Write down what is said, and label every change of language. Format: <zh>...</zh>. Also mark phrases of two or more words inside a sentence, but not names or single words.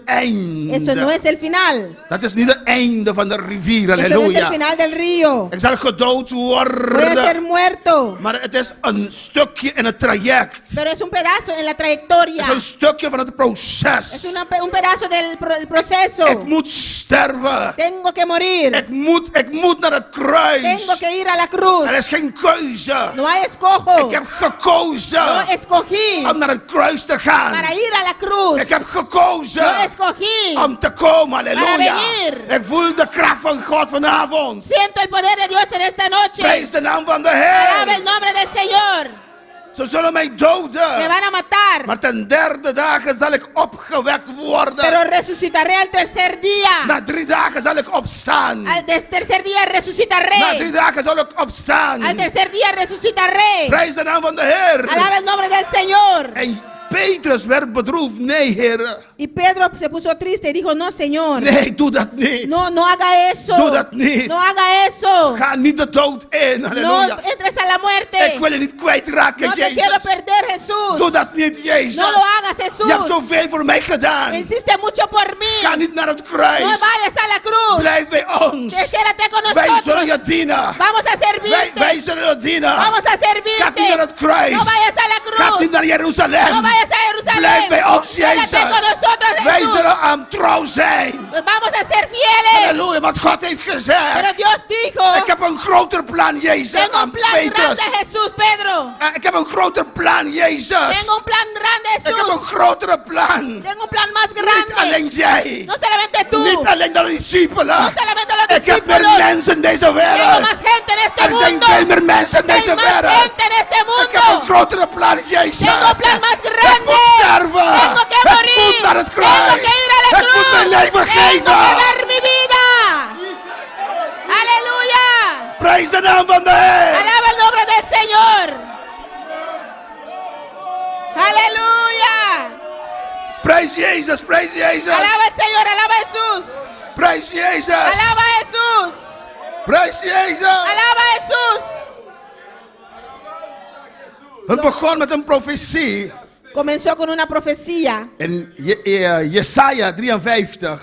<es>eso no</es> <nl>einde.</nl> <es>es el final.</es> <nl>Dat is niet het einde van de rivier,</nl> <es>Eso no es el</es> <nl>halleluja.</nl> <es>final del río.</es> <nl>Ik zal gedood</nl> <es>Voy a ser</es> <nl>worden.</nl> <es>muerto.</es> <nl>Maar het is een stukje in het traject.</nl> <es>Pero es un pedazo en la</es> <nl>Het</nl> <es>trayectoria.</es> <nl>is een stukje van het</nl> <es>Es</es> <nl>proces.</nl> <es>un pedazo del proceso.</es> <nl>Ik moet sterven.</nl> <es>Tengo que morir.</es> <nl>Ik moet naar het kruis.</nl> <es>Tengo que ir a la cruz.</es> <nl>Er is geen keuze.</nl> <es>No hay escojo.</es> <nl>Ik heb gekozen</nl> <es>Yo escogí</es> <nl>om naar het kruis te gaan.</nl> <es>para ir a la cruz.</es> <nl>Ik heb gekozen</nl> <es>Yo escogí.</es> <nl>om te komen, halleluja.</nl> <es>venir.</es> <nl>Ik voel de kracht van God vanavond.</nl> <es>Siento el poder de Dios en esta noche.</es> <nl>Prijs de naam van de</nl> <es>Alaba el</es> <nl>Heer.</nl> <es>nombre del Señor.</es> <nl>Ze zullen mij</nl> <es>Me</es> <nl>doden.</nl> <es>van a matar.</es> <nl>Maar ten derde dagen zal ik opgewekt worden.</nl> <es>Pero resucitaré al tercer día.</es> <nl>Na 3 dagen zal ik opstaan.</nl> <es>Tercer día</es> <nl>Na 3</nl> <es>resucitaré.</es> <nl>dagen zal ik opstaan.</nl> <es>Al tercer día resucitaré.</es> <nl>Prijs de naam van de Heer.</nl> <es>Alaba el nombre del Señor.</es> <nl>En Petrus werd bedroefd. Nee, Heer.</nl> <es>Y Pedro se puso triste y dijo, no, Señor.</es> <nl>Nee, doe dat niet.</nl> <es>No, no haga eso.</es> <nl>Doe dat niet.</nl> <es>No haga eso.</es> <nl>Ga niet de dood in.</nl> <es>No</es> <nl>Halleluja.</nl> <es>entres a la muerte.</es> <nl>Ik wil je niet kwijtraken,</nl> <es>No te quiero</es> <nl>Jezus.</nl> <es>perder, Jesús.</es> <nl>Doe dat niet, Jezus.</nl> <es>No lo hagas, Jesús.</es> <nl>Je hebt zoveel voor mij gedaan.</nl> <es>Hiciste mucho por mí.</es> <nl>Ga niet naar het kruis.</nl> <es>No vayas a la cruz.</es> <nl>Blijf bij ons.</nl> <es>Quédate con</es> <nl>Wij zullen</nl> <es>nosotros.</es> <nl>je dienen.</nl> <es>Vamos a servirte.</es> <nl>Wij zullen je dienen.</nl> <es>Vamos a</es> <nl>Ga</nl> <es>servirte.</es> <nl>niet naar het kruis.</nl> <es>No vayas a la</es> <nl>Ga</nl> <es>cruz.</es> <nl>niet naar Jeruzalem.</nl> <es>No vayas a Jerusalén.</es> <nl>Blijf bij ons, Jezus.</nl> <es>Quédate con nosotros,</es> <nl>Wij</nl> <es>Jesús.</es> <nl>zullen aan trouw zijn.</nl> <es>Vamos a ser fieles.</es> <nl>Halleluja, wat God heeft</nl> <es>Pero</es> <nl>gezegd.</nl> <es>Dios dijo,</es> <nl>Ik heb een groter plan, Jezus.</nl> <es>tengo</es> <nl>Aan</nl> <es>un plan</es> <nl>Petrus.</nl> <es>grande, Jesús, Pedro.</es> <nl>Ik heb een groter plan, Jezus.</nl> <es>Tengo un plan grande,</es> <nl>Ik heb een</nl> <es>Jesús.</es> <nl>grotere plan.</nl> <es>Tengo un plan más</es> <nl>Niet</nl> <es>grande.</es> <nl>alleen jij.</nl> <es>No solamente tú.</es> <nl>Niet alleen de discipelen.</nl> <es>No solamente los</es> <nl>Ik heb meer</nl> <es>discípulos.</es> <nl>mensen in deze</nl> <es>Tengo</es> <nl>wereld.</nl> <es>más gente en este</es> <nl>Er zijn</nl> <es>mundo.</es> <nl>veel meer mensen in deze</nl> <es>Hay más</es> <nl>wereld.</nl> <es>gente en este</es> <nl>Ik heb een</nl> <es>mundo.</es> <nl>grotere plan, Jezus.</nl> <es>Tengo un plan más</es> <nl>Ik</nl> <es>grande.</es> <nl>moet sterven.</nl> <es>Tengo que</es> <nl>Ik</nl> <es>morir.</es> <nl>moet naar het</nl> <es>Tengo</es> <nl>kruis.</nl> <es>que ir a la</es> <nl>Ik moet mijn</nl> <es>cruz.</es> <nl>leven</nl> <es>Tengo que</es> <nl>geven.</nl> <es>dar mi vida. Aleluya.</es> <nl>Prijs de naam van de Heer.</nl> <es>Alaba el nombre del Señor. Aleluya.</es> <nl>Prijs Jezus, prijs Jezus.</nl> <es>Alaba al Señor, alaba a Jesús.</es> <nl>Prijs Jezus.</nl> <es>Alaba a Jesús.</es> <nl>Prijs Jezus.</nl> <es>Alaba a Jesús.</es> <nl>Het begon met een profetie</nl> <es>Comenzó con una profecía</es> <nl>in Jesaja 53.</nl>